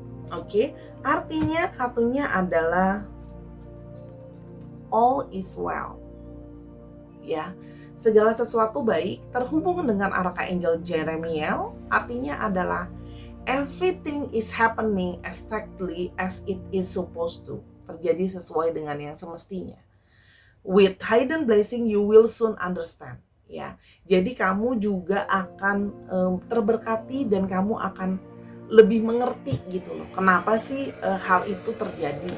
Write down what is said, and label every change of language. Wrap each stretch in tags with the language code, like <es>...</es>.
<id>Oke, artinya kartunya adalah all is well. Ya, segala sesuatu baik, terhubung dengan Archangel Jeremiel, artinya adalah</id> <en>everything is happening exactly as it is supposed to.</en> <id>Terjadi sesuai dengan yang semestinya.</id> <en>With hidden blessing you will soon understand.</en> <id>Ya, jadi kamu juga akan terberkati dan kamu akan lebih mengerti gitu loh. Kenapa sih hal itu terjadi?</id>